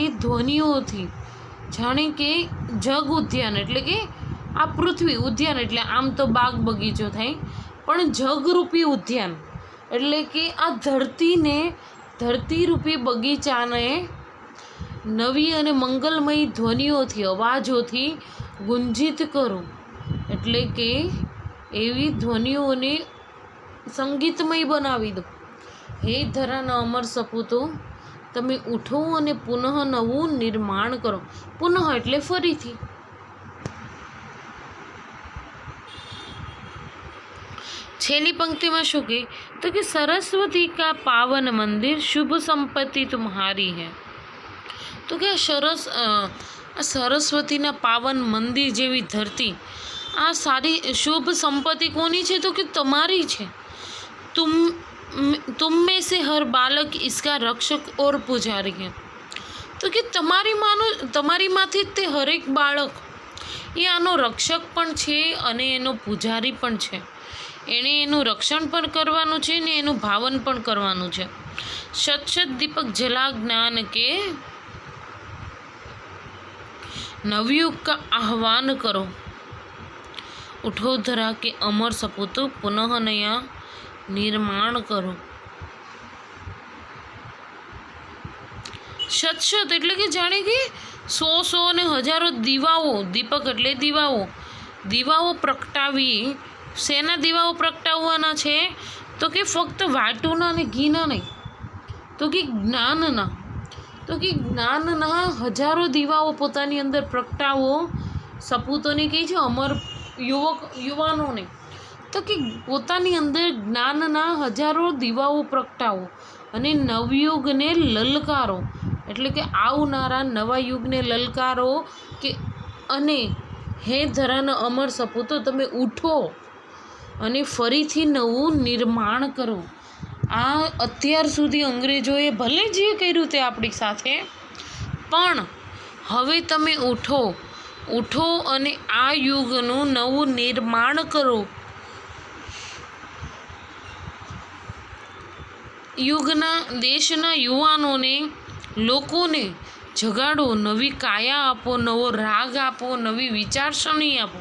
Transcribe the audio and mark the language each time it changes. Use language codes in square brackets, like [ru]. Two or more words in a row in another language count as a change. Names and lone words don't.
[gu] ધ્વનિઓથી જાણે કે જગ ઉદ્યાન એટલે કે આ પૃથ્વી ઉદ્યાન એટલે આમ તો બાગ બગીચો થાય પણ જગરૂપી ઉદ્યાન એટલે કે આ ધરતીને ધરતીરૂપી બગીચાને નવી અને મંગલમય ધ્વનિઓથી અવાજોથી ગુંજિત કરો, એટલે કે એવી ધ્વનિઓને સંગીતમય બનાવી દો। હે ધરાના અમર સપૂતો તમે ઉઠો અને પુનઃ નવું નિર્માણ કરો। પુનઃ એટલે ફરીથી। છેલ્લી પંક્તિ માં શું કહે તો કે [hi] सरस्वती का पावन मंदिर शुभ संपत्ति तुम्हारी है। [gu] તો કે સરસ્વતીના પાવન મંદિર જેવી ધરતી આ સારી શુભ સંપત્તિ કોની છે તો કે તમારી છે। [hi] तुम में से हर बालक इसका रक्षक और पुजारी है। [gu] તો કે તમારી માંથી તે હરેક બાળક એ આનો રક્ષક પણ છે અને એનો પુજારી પણ છે। એણે એનું રક્ષણ પણ કરવાનું છે ને એનું ભાવન પણ કરવાનું છે। [hi] शत शत दीपक जला ज्ञान के नवयुग का आह्वान करो, उठो धरा के अमर सपूतो पुनः नया निर्माण करो। [gu] શત શત એટલે કે જાણે કે 100 ને હજારો દીવાઓ, દીપક એટલે દીવાઓ પ્રગટાવી। શેના દીવાઓ પ્રગટાવવાના છે તો કે ફક્ત વાટના ને ઘીના નહીં, તો કે જ્ઞાનના, તો કે જ્ઞાનના હજારો દીવાઓ પોતાની અંદર પ્રગટાવો। સપૂતોને કહી છે અમર યુવાનોને, તો કે પોતાની અંદર જ્ઞાનના હજારો દીવાઓ પ્રગટાવો અને નવયુગને લલકારો, એટલે કે આવનારા નવા યુગને લલકારો કે અને હે ધરાના અમર સપૂતો તમે ઉઠો અને ફરીથી નવું નિર્માણ કરો। आ અત્યાર સુધી અંગ્રેજોએ ભલે જે કર્યું તે આપણી સાથે, પણ હવે તમે ઉઠો, ઉઠો અને આ યુગનું નવું નિર્માણ કરો. દેશના યુવાનોને, લોકોને જગાડો, નવી કાયા આપો, નવો રાગ આપો, નવી વિચારસરણી આપો.